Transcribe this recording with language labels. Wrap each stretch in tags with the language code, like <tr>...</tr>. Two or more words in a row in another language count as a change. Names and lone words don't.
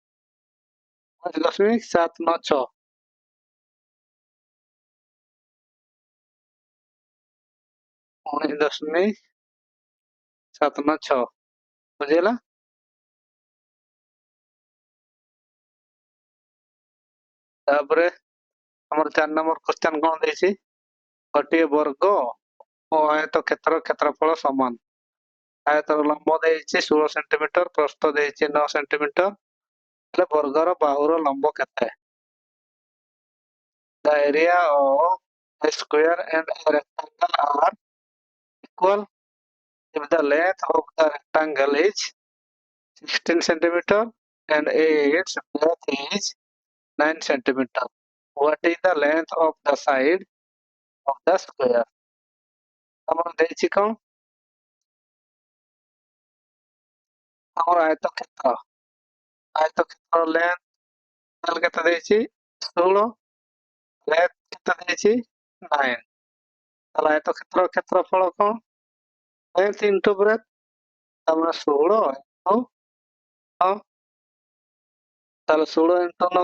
<or>5.796 19.796 ବୁଝିହେଲା ତାପରେ ଆମର 4 ନମ୍ବର କ୍ୱେଶ୍ଚନ କଣ ଦେଇଛି ଗୋଟିଏ ବର୍ଗ ଓ ଆୟତକ୍ଷେତ୍ର କ୍ଷେତ୍ରଫଳ ସମାନ ଆୟତର ଲମ୍ବ ଦେଇଛି 16 ସେଣ୍ଟିମିଟର ପ୍ରସ୍ଥ ଦେଇଛି 9 ସେଣ୍ଟିମିଟର ହେଲେ ବର୍ଗର ବାହୁର ଲମ୍ବ କେତେ</or> <en>The area of a square and a rectangle are equal if the length of the rectangle is 16 centimeter and its breadth is 9 centimeter. What is the length of the side of the square?</en> <or>ଆମର ଦେଇଛି କଣ ଆମର ଆୟତକ୍ଷେତ୍ର ଲେନ୍ଥ ତାହେଲେ କେତେ ଦେଇଛି 16 ବ୍ରେଡଥ କେତେ ଦେଇଛି 9 ତାହେଲେ ଆୟତକ୍ଷେତ୍ର କ୍ଷେତ୍ରଫଳ କଣ</or> <en>length into breadth</en> <or>ତାମାନେ 16 ଇନଟୁ 9 ତାହେଲେ 16 ଇନଟୁ 9</or>